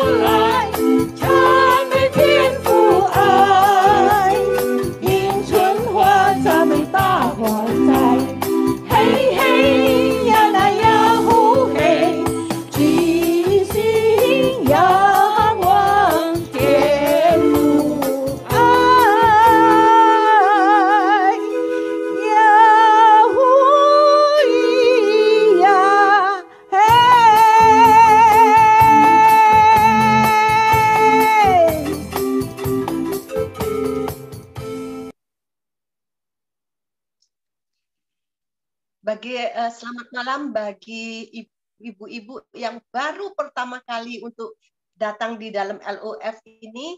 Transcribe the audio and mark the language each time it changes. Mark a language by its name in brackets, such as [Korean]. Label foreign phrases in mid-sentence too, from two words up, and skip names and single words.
[Chinese] 来，赞美天父爱，迎春花，赞美大花栽，嘿嘿呀那呀呼嘿，齐心仰望天父爱，呀呼咿呀嘿。 [Indonesian] Selamat malam bagi ibu-ibu yang baru pertama kali untuk datang di dalam LOF ini.